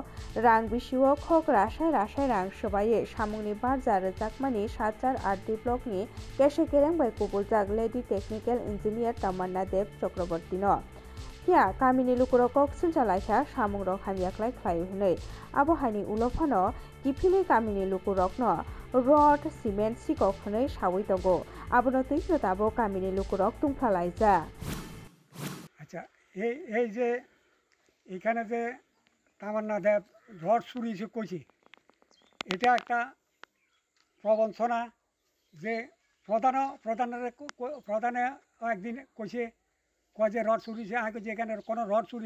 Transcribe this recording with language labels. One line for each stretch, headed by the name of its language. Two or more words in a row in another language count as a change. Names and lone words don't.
Kok Borok: रां बिसिआव खक रासाय रां सोबायै सामुंनि बारजा रोजाकमानि 708 ब्लकनि केसे केरें बाय कुबुलजाक लेडि टेक्निकल इन्जिनियर तमन्ना देव चक्रवर्तीनो किया कामिनि लुकुरकक सिलजालायखा सामुं रक हामियाख्लाय ख्लाय हनै आबहावानि उलफानो किफिलि कामिनि लुकुरकनो रड सिमेन्ट सिकक हनै सावै दंगो आबनो तैनो दाबो कामिनि लुकुरक तुंफ्लालायजा।
Bangla: আচ্ছা এই যে এখানে যে তামান্না দেব রড চুরি কইছে এটা একটা প্রবঞ্চনা যে প্রধানে একদিন কইছে কয় যে রড চুরিছে আমি কইছি এখানে কোনো রড চুরি